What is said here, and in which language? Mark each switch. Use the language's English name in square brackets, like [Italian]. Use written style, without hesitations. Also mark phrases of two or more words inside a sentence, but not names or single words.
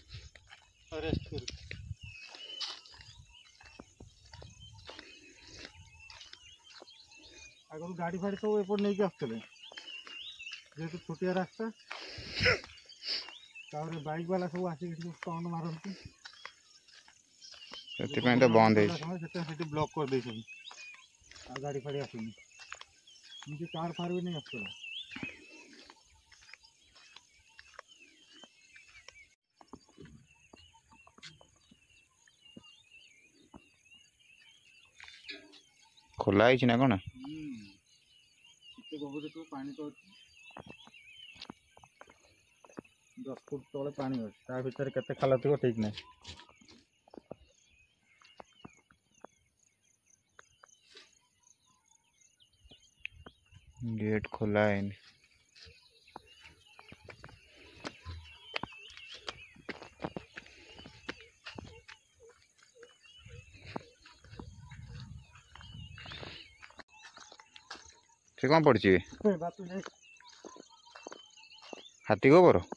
[Odia] ଆଗୁ ଗାଡ଼ି ଫାଡ଼ି ସବୁ ଏପଟ ନହିଁ ଆସତେ ଜେହେତୁ ଛୋଟିଆ ରାସ୍ତା ବାଇକ ୱାଲା ସବୁ ଆସିକ ଟର୍ନ ମାରତି ସେଥିପାଇଁ ତ ବନ୍ଦ ହେଇଛି। ସେଠି ବ୍ଲକ୍ କରିଦେଇଛନ୍ତି ଆଉ ଗାଡ଼ି ଫାଡ଼ି ଆସୁନି ଏମିତି କାର ଫାର ବି ନେଇ ଆସୁଥିଲା। ଖୋଲା ହେଇଛି ନା କ'ଣ? କେତେ ଗଭୀର ସବୁ ପାଣି ତ ଅଛି 10 ଫୁଟ ତଳେ ପାଣି ଅଛି ତା ଭିତରେ କେତେ ଖାଲ ଥିବ ଠିକ୍ ନାହିଁ। ଗେଟ ଖୋଲା ହେଇନି। ସେ କ'ଣ ପଡ଼ିଛି? ହାତୀ ଗୋବର?